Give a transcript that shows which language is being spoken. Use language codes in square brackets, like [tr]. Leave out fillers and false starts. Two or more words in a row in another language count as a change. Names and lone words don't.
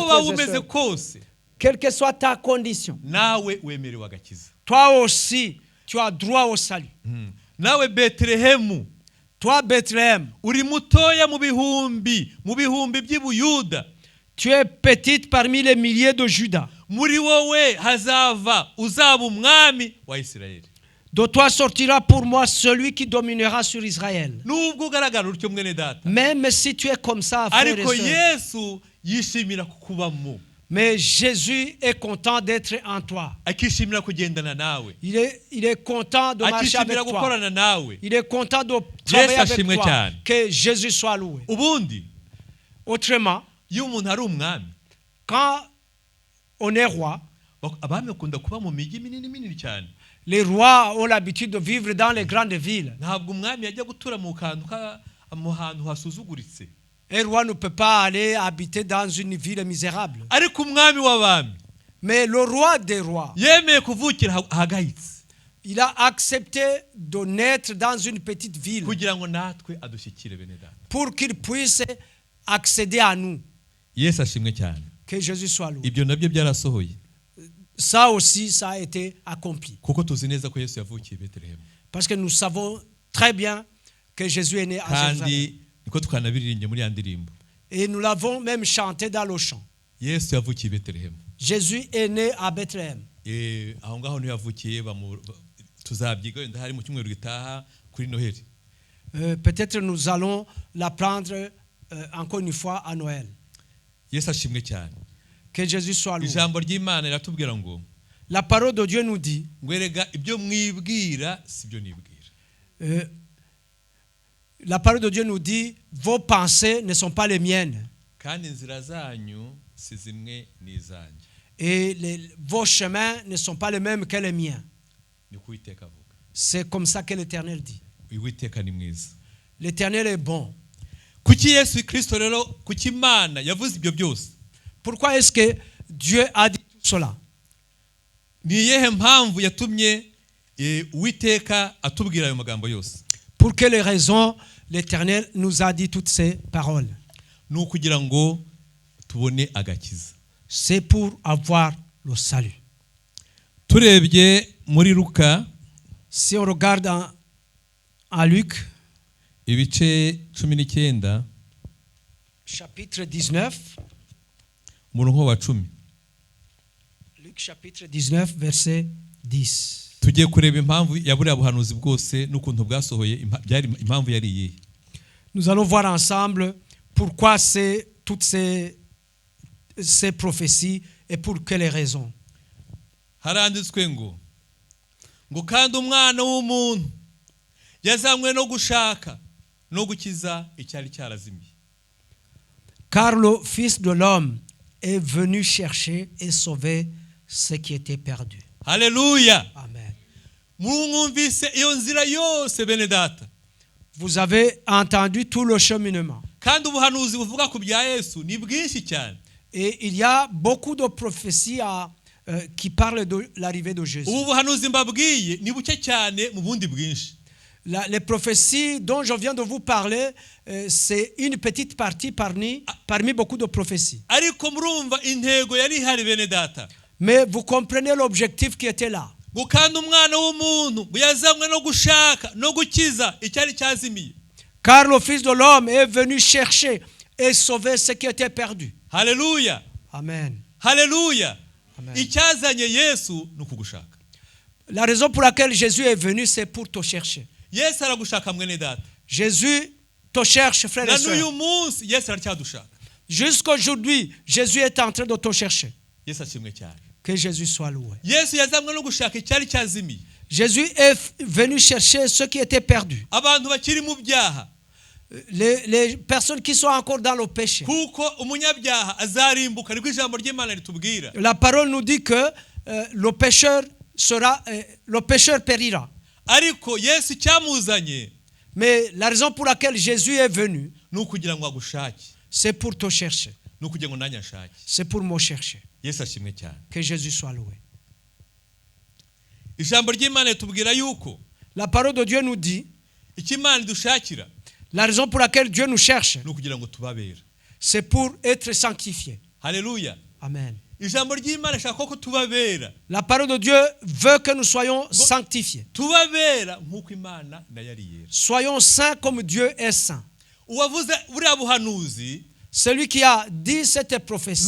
[rw] Uko waba umeze kose, [fr] quelle que soit ta condition, [rw] nawe wemerewe agakiza. [fr] toi aussi tu as droit au salut. [rw] Nawe Bethlehem, [fr] toi Bethléem, [rw] uri mutoya mu bihumbi by'Ubuyuda. [fr] tu es petite parmi les milliers de Juda. [rw] Muri wowe hazava uzaba umwami wa Isirayeli. [fr] De toi sortira pour moi celui qui dominera sur Israël. [rw] Nubwo ugaragara utyo mwene data, [fr] même si tu es comme ça, frère et [rw] ariko [fr] sœur, [rw] Yesu yishimira kukubamo. [fr] mais Jésus est content d'être en toi. [rw] Akishimira kugendana nawe. [fr] Il est content de marcher avec [rw] Akishimira [fr] toi. [rw] gukorana nawe. [fr] Il est content de travailler [rw] Yesu [fr] avec [rw] ashimwe [fr] toi. [rw] cyane. [fr] Que Jésus soit loué. [rw] Ubundi [fr] Autrement, [rw] iyo umuntu ari umwami, [fr] quand on est roi, [rw] abami bakunda kuba mu mijyi minini cyane. [fr] les rois ont l'habitude de vivre dans les grandes villes. [rw] Ntabwo umwami yajya gutura mu hantu hasuzuguritse. [fr] Un roi ne peut pas aller habiter dans une ville misérable. [rw] Ariko umwami w'abami, [fr] mais le roi des rois, [rw] yemeye kuvukira ahagayitse. [fr] il a accepté de naître dans une petite ville [rw] kugira ngo natwe adushyikire bene data. [fr] pour qu'il puisse accéder à nous. [rw] Yesu ashimwe cyane. [fr] Que Jésus soit loué. [rw] Ibyo nabyo byarasohoye. [fr] Ça aussi, ça a été accompli. [rw] Kuko tuzi neza ko Yesu yavukiye Bethlehem. [fr] Parce que nous savons très bien que Jésus est né à Jérusalem. [rw] Kandi niko twanabiririmye muri ya ndirimbo. [fr] Et nous l'avons même chanté dans le chant. [rw] Yesu yavukiye Bethlehem. [fr] Jésus est né à Bethléem. [rw] Aho ngaho niho yavukiye tuzabyiga wenda hari mu cyumweru gitaha kuri Noheli. [fr] Peut-être nous allons l'apprendre encore une fois à Noël. [rw] Yesu ashimwe cyane. [fr] Que Jésus soit loué. [rw] Ijambo ry'Imana riratubwira ngo, [fr] la parole de Dieu nous dit, [rw] ngwerega ibyo mwibwira sibyo nibwira. [fr] La parole de Dieu nous dit, vos pensées ne sont pas les miennes. [rw] Kandi inzira zanyu si zimwe n'izanjye. [fr] Et vos chemins ne sont pas les mêmes que les miens. [rw] Ni ko Uwiteka avuga. [fr] C'est comme ça que l'Éternel dit. [rw] Uwiteka ni mwiza. [fr] L'Éternel est bon. [rw] Kuki Yesu Kristo rero, kuki Imana yavuze ibyo byose? [fr] Pourquoi est-ce que Dieu a dit tout cela? [rw] Ni iyihe mpamvu yatumye Uwiteka atubwira ayo magambo yose? [fr] Pour quelles raisons l'Éternel nous a dit toutes ces paroles? [rw] Ni ukugira ngo tubone agakiza. [fr] C'est pour avoir le salut. [rw] Turebye muri Luka, [fr] si on regarde en Luc, [rw] ibice 19, [fr] chapitre 19, [rw] umurongo wa 10. [fr] Luc chapitre 19 verset 10. [rw] Tugiye kureba impamvu ya buriya buhanuzi bwose n'ukuntu bwasohoye, impamvu yari iyihe. [fr] Nous allons voir ensemble pourquoi toutes ces prophéties et pour quelles raisons. [rw] haranditswe ngo kandi umwana w'umuntu yazanywe no gushaka no gukiza icyari cyarazimiye. [fr] Car le Fils de l'homme est venu chercher et sauver ce qui était perdu. [rw] Haleluya. [fr] Amen. [rw] Mwumvise iyo nzira yose bene data. [fr] Vous avez entendu tout le cheminement. [rw] Kandi ubuhanuzi buvuga ku bya Yesu ni bwinshi cyane. [fr] Et il y a beaucoup de prophéties qui parlent de l'arrivée de Jésus. [rw] Ubu buhanuzi mbabwiye ni buke cyane mu bundi bwinshi. [fr] Les prophéties dont je viens de vous parler, c'est une petite partie parmi beaucoup de prophéties. [rw] Ariko murumva intego yari ihari bene data. [fr] Mais vous comprenez l'objectif qui était là. [rw] Ngo kandi umwana w'umuntu yazanywe no gushaka no gukiza icyari cyazimiye. [fr] Car le Fils de l'homme est venu chercher et sauver ce qui était perdu. [rw] Haleluya. [fr] Amen. [rw] Haleluya. [fr] Amen. [rw] Icyazanye Yesu ni ukugushaka. [fr] La raison pour laquelle Jésus est venu, c'est pour te chercher. [rw] Yesu aragushaka mwene data. [fr] Jésus te cherche, frère et [rw] Na n'uyu [fr] sœur. [rw] munsi Yesu aracyadushaka. [fr] Jusqu'aujourd'hui, Jésus est en train de te chercher. [rw] Yesu ashimwe cyane. [fr] Que Jésus soit loué. [rw] Yesu yazanywe no gushaka icyari cyazimiye. [fr] Jésus est venu chercher ce qui était perdu. [rw] Abantu bakiri mu byaha. [fr] Les personnes qui sont encore dans le péché. [rw] Kuko umunyabyaha azarimbuka niko ijambo ry'Imana ritubwira. [fr] La parole nous dit que le pécheur périra. [rw] Ariko Yesu cyamuzanye [fr] Mais la raison pour laquelle Jésus est venu, [rw] ni ukugira ngo agushake. [fr] c'est pour te chercher. [rw] Ni ukugira ngo nanjye ashake. [fr] C'est pour me chercher. [rw] Yesu ashimwe cyane. [fr] Que Jésus soit loué. [rw] Ijambo ry'Imana ritubwira yuko [fr] La parole de Dieu nous dit, [rw] icyo Imana idushakira [fr] la raison pour laquelle Dieu nous cherche, [rw] ni ukugira ngo tubabera. [fr] c'est pour être sanctifié. [rw] Haleluya. [fr] Amen. [rw] Ijambo ry'Imana rishaka ko tubabera. [fr] La parole de Dieu veut que nous soyons sanctifiés. [rw] Tubabera nk'uko Imana nayo ari yera. [fr] Soyons saints comme Dieu est saint. [rw] Uwavuze buriya buhanuzi [fr] Celui qui a dit cette prophétie,